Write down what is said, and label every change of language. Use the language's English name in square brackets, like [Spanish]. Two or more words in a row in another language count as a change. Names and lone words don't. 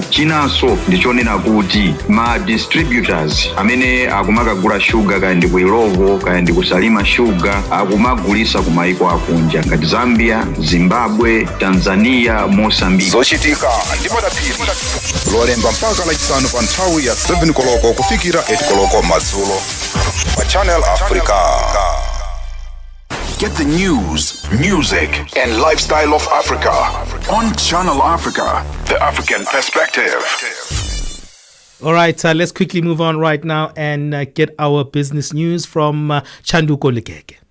[Nyanja] Chinanso ndichonena kuti ma distributors amene akumakagula shuga kaya ndi ku Ilovo kaya ndi kusalima shuga akumagulisa ku maiko akunja ngati Zambia, Zimbabwe, Tanzania, Mozambique. Zochitika ndi madaphiri lolemba mpaka lachisanu pa nthawi ya 7 koloko kufikira 8 koloko madzulo pa Channel Africa. [English] Get the news, music, and lifestyle of Africa on Channel Africa, the African Perspective. All right, let's quickly move on right now and get our business news from Chanduko Ligege.